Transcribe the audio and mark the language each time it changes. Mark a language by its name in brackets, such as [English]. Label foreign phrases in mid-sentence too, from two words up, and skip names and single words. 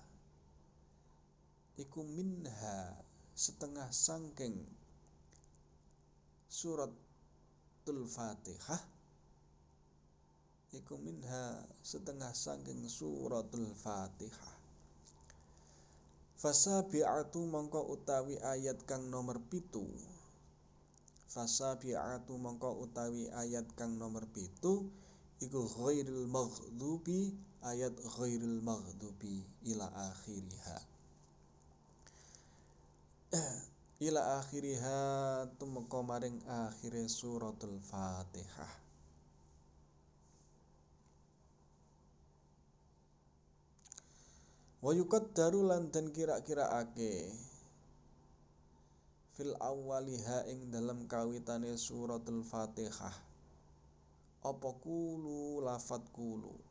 [Javanese] Iku minha setengah sangking surat suratul Fatihah iku minha setengah saking suratul Fatihah. Fasabi'atu mongko utawi ayat kang nomor 7. Fasabi'atu mongko utawi ayat kang nomor 7 iku [Arabic] غير المغضوب, [Javanese] ayat [Arabic] غير المغضوب إلى آخرها. إلى آخرها [Javanese] tumeka maring akhire suratul Fatihah. [Arabic] ويقدر [Javanese] lan den kira-kiraake [Arabic] في أولها [Javanese] ing dalam kawitane suratul Fatihah apa kulu lafat kulu,